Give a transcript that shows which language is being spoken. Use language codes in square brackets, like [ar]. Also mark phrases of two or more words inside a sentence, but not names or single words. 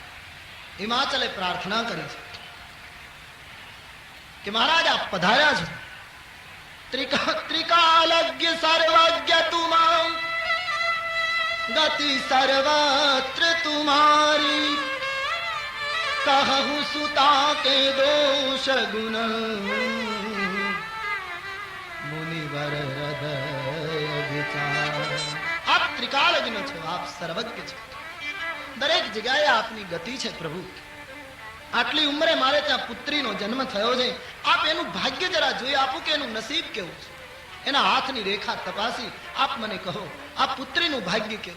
[gu] હિમાચલે પ્રાર્થના કરી છે કે મહારાજ આપ પધાર્યા છે, [awa] त्रिकालज्ञ सर्वज्ञ तुमाम गति सर्वत्र तुमारी. सुता के दोष गुण मुनिवर हृदय विचार। [gu] આપ ત્રિકાલજ્ઞ છો, આપ સર્વજ્ઞ છો, દરેક જગ્યાએ આપની ગતિ છે પ્રભુ। આટલી ઉંમરે મારે ત્યાં પુત્રીનો જન્મ થયો છે, આપ એનું ભાગ્ય જરા જોઈ આપો કે એનું નસીબ કેવું છે, એના હાથની રેખા તપાસી આપ મને કહો આ પુત્રીનું ભાગ્ય કેવું।